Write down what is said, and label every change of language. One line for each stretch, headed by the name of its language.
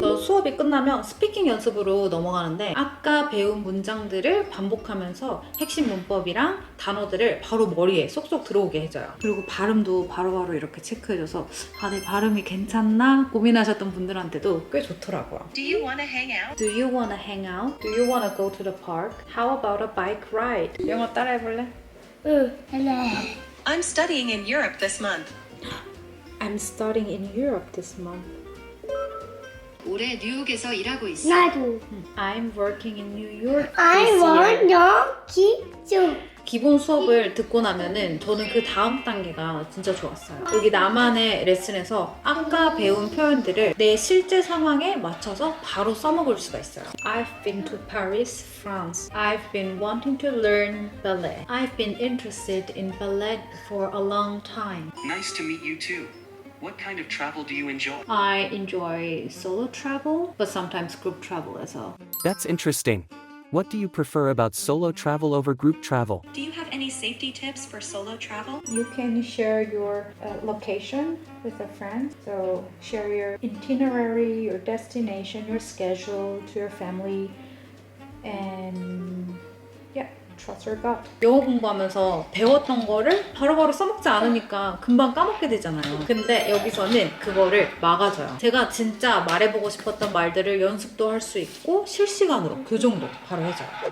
Korean: 수업이 끝나면 스피킹 연습으로 넘어가는데 아까 배운 문장들을 반복하면서 핵심 문법이랑 단어들을 바로 머리에 쏙쏙 들어오게 해줘요. 그리고 발음도 바로바로 이렇게 체크해줘서 내 발음이 괜찮나 고민하셨던 분들한테도 꽤 좋더라고요.
English: Do you want to hang out? Do you wanna hang out? Do you wanna go to the park? How about a bike ride?
Korean: 영어 따라해볼래? 응. 그래.
English: I'm studying in Europe this month. I'm studying in Europe this month.
Korean: 올해 뉴욕에서 일하고 있어. 나도.
English: I'm working in New York I this year. want your 기준.
Korean: 기본 수업을 듣고 나면은 저는 그 다음 단계가 진짜 좋았어요. 여기 나만의 레슨에서 아까 배운 표현들을 내 실제 상황에 맞춰서 바로 써먹을 수가 있어요.
English: I've been to Paris, France. I've been wanting to learn ballet. I've been interested in ballet for a long time. Nice to meet you too. What kind of travel do you enjoy? I enjoy solo travel, but sometimes group travel as well. That's interesting. What do you prefer about solo travel over group travel? Do you have any safety tips for solo travel? You can share your location with a friend. So share your itinerary, your destination, your schedule to your family, and yeah, trust your gut.
Korean: 영어 공부하면서 배웠던 거를 바로바로 써먹지 않으니까 금방 까먹게 되잖아요. 근데 여기서는 그거를 막아줘요. 제가 진짜 말해보고 싶었던 말들을 연습도 할 수 있고 실시간으로 교정도 바로 해줘요.